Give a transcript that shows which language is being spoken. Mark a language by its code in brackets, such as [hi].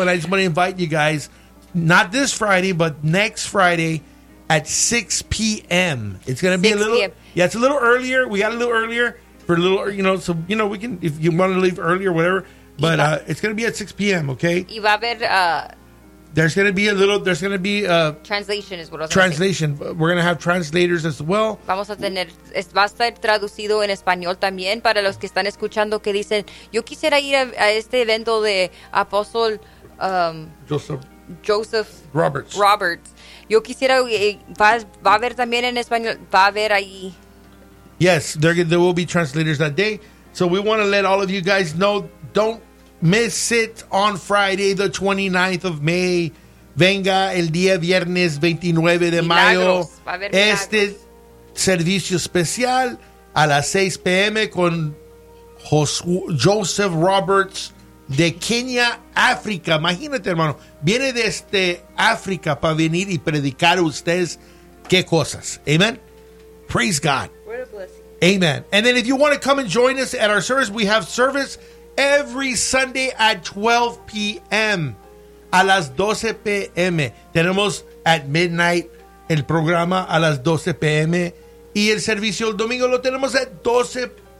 [en] And I just want to invite you guys, not this Friday, but next Friday at 6 p.m. It's going to be a little. Yeah, it's a little earlier. We got a little earlier for a little, you know, so, you know, we can, if you want to leave earlier, whatever. But it's going to be at 6 p.m., okay? [es] Y va a haber, [en] There's going to be a translation is what I was Translation. Saying. We're going to have translators as well. [es] Vamos a tener, va a estar traducido en español también para los que están escuchando que dicen, yo quisiera ir a este evento de Apóstol Joseph Roberts. Roberts. Yo quisiera, va a haber también en español, va a haber ahí. [en] Yes, there will be translators that day. So we want to let all of you guys know, don't miss it on Friday, the 29th of May. [es] Venga el día viernes 29 de mayo. Este servicio especial a las 6 p.m. con Joseph Roberts de Kenya, África. Imagínate, hermano. Viene desde África para venir y predicar a ustedes qué cosas. [en] Amen. Praise God. What a blessing. Amen. And then if you want to come and join us at our service, we have service every Sunday at 12 p.m. [es] A las 12 p.m. Tenemos [en] at midnight [es] el programa a las 12 p.m. Y el servicio el domingo lo tenemos [en] at 12